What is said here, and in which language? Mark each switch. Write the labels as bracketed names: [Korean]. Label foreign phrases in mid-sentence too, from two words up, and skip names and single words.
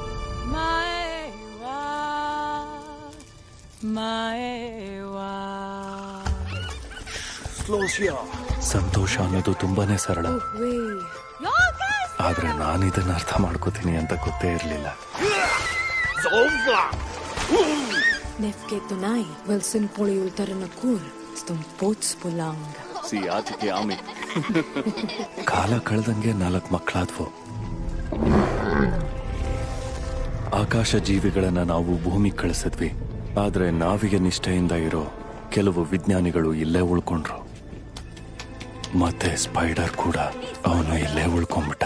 [Kannada] ಸಂತೋಷ ಅನ್ನೋದು ತುಂಬಾನೇ ಸರಳ, ಆದ್ರೆ ನಾನು ಇದನ್ನ ಅರ್ಥ ಮಾಡ್ಕೋತೀನಿ ಅಂತ ಗೊತ್ತೇ ಇರಲಿಲ್ಲ. Nefke tunai, welsin poli ultarana kur, stum pots pulang. ಕಾಲ ಕಳೆದಂಗೆ 4 ಮಕ್ಕಳಾದ್ವು. ಆಕಾಶ ಜೀವಿಗಳನ್ನ ನಾವು ಭೂಮಿ ಕಳಿಸಿದ್ವಿ, ಆದ್ರೆ ನಾವಿಗೆ ನಿಷ್ಠೆಯಿಂದ ಇರೋ ಕೆಲವು ವಿಜ್ಞಾನಿಗಳು ಇಲ್ಲೇ ಉಳ್ಕೊಂಡ್ರು. ಮತ್ತೆ ಸ್ಪೈಡರ್ ಕೂಡ ಅವನು ಇಲ್ಲೇ ಉಳ್ಕೊಂಡ್ಬಿಟ್ಟ.